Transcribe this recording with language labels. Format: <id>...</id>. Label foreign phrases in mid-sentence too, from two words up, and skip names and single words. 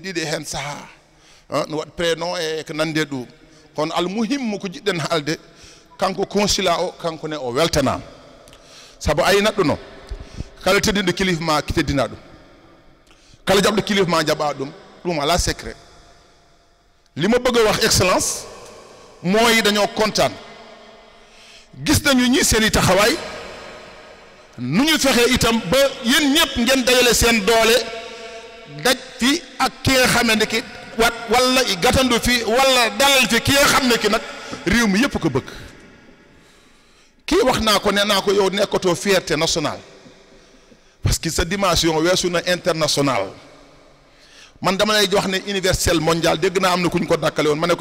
<ff>ɗiɗi hen saaha no waɗa prénom e ko nande ɗum kono almuhimmu ko jiɗɗen haalde kanko consulat o kanko ne o weltanama saabu ayi neɗɗo noon kala teddinɗo kilifa ma teddina ɗum kala jaɓɗo kilifa ma jaɓa ɗum ala secret</ff> <wo>li ma bëgg a wax excellence mooy dañoo kontaan gis nañu ñi seen i taxawaay nu ñu fexee itam ba yéen ñëpp ngeen dajale seen doole daj fi ak ki nga xam ne ki wala gàttandu fi wala dalal fi ki nga xam ne ki nag réew mi yëpp ko bëgg kii wax naa ko nee naa ko yow nekkatoo</wo> <fr>fierté nationale parce que sa dimension</fr> <wo>weesu na international man dama lay wax ne</wo> <fr>universel mondial</fr> <wo>dégg naa am na ku ñu ko dàkkale woon ma ne ko</wo>